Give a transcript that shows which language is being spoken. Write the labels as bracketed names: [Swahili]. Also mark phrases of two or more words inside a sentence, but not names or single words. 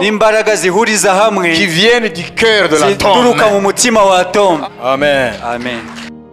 [Kinyarwanda] n'imbaraga zihuriza hamwe [French] qui viennent du cœur de [Kinyarwanda] zituruka [French] l'atome. [Kinyarwanda] mu mutima wa atome Amen. amen